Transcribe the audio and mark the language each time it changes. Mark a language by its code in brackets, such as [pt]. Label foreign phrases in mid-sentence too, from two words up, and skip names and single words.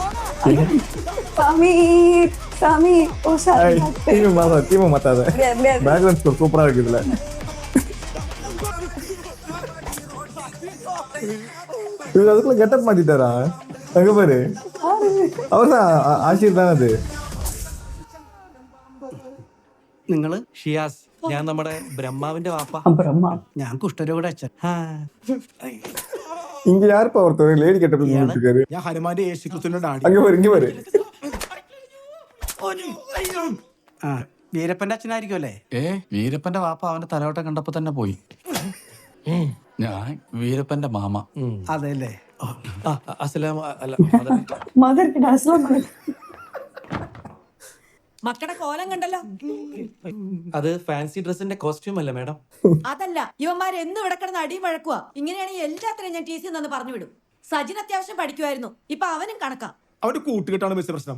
[ta] சமீர் சமீர் ஓ சார் தீம மாத்தாத. [en] background score [ta] சூப்பரா இருக்கு இதுல. இவரு அதுக்குள்ள கெட்டப் மாத்திட்டாரா? அங்க பாரு அவர்தான் ஆஷிர் தான் அது. [ml] നിങ്ങള്? ഷിയാസ്, ഞാൻ നമ്മുടെ ബ്രഹ്മാവിന്റെ വാപ്പ. [ta] பிரம்மா [ml] ഞാൻ കുഷ്ഠരോഗയുടെ അച്ഛൻ. [ta] இங்க யாருப்பா ஒருத்தர் [en] lady getup [ta] இருக்காரு? [ml] ഞാൻ ഹനുമാന്റെ യേശുക്രിസ്തുവിന്റെ ഡാഡി. [ta] இங்க பாரு [ml] ആ വീരപ്പന്റെ അച്ഛനായിരിക്കും അല്ലേ? വീരപ്പന്റെ വാപ്പ അവന്റെ തലവട്ടം കണ്ടപ്പോ തന്നെ പോയി. ഞാൻ വീരപ്പന്റെ മാമ. അതെല്ലേ? [ta] மதர் கிட்ட அஸ்லாம் [ml] മക്കളുടെ കോലം കണ്ടല്ലോ. അത് [en] fancy dress costume [ml] അല്ല മാഡം. അതല്ല, ഇവന്മാർ എന്നും ഇവിടെ കിടന്ന് അടിയും വഴക്കുവാ. ഇങ്ങനെയാണെങ്കിൽ എല്ലാത്തിനും ഞാൻ TC നിന്ന് പറഞ്ഞു വിടും. സജിൻ അത്യാവശ്യം പഠിക്കുമായിരുന്നു, ഇപ്പൊ അവനും കണക്കാ. അവന്റെ കൂട്ടുകെട്ടാണ് മിസ് പ്രശ്നം.